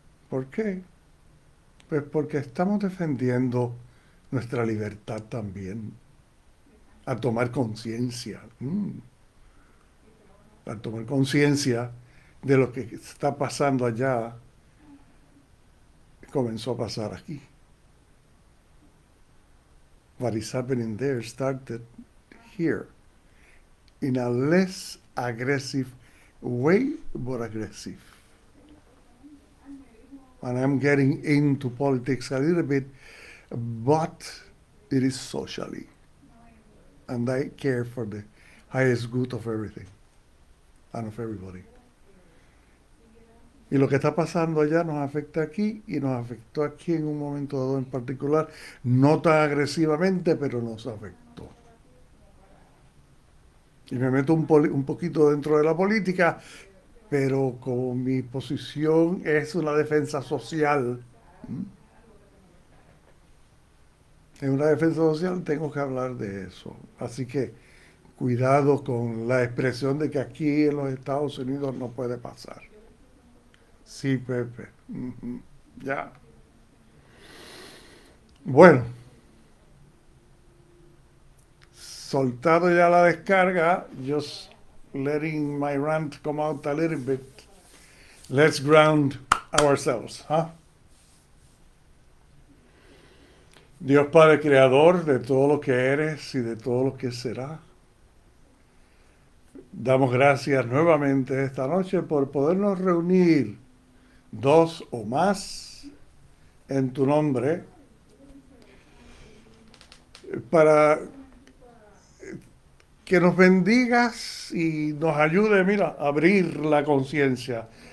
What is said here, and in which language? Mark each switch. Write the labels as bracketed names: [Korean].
[Spanish] ¿Por qué? Pues porque estamos defendiendo nuestra libertad también, a tomar conciencia, a tomar conciencia de lo que está pasando allá, comenzó a pasar aquí. [English] What is happening there started here, in a less aggressive way, but aggressive. And I'm getting into politics a little bit, but it is socially. And I care for the highest good of everything and of everybody. [Spanish] Y lo que está pasando allá nos afecta aquí y nos afectó aquí en un momento dado en particular, no tan agresivamente, pero nos afectó. Y me meto un poquito dentro de la política, pero como mi posición es una defensa social, en una defensa social tengo que hablar de eso. Así que cuidado con la expresión de que aquí en los Estados Unidos no puede pasar. Sí, Pepe. Ya. Bueno, soltado ya la descarga, [English] just letting my rant come out a little bit. Let's ground ourselves, huh? [Spanish] Dios Padre Creador de todo lo que eres y de todo lo que será. Damos gracias nuevamente esta noche por podernos reunir dos o más en tu nombre para que nos bendigas y nos ayude, mira, a abrir la conciencia.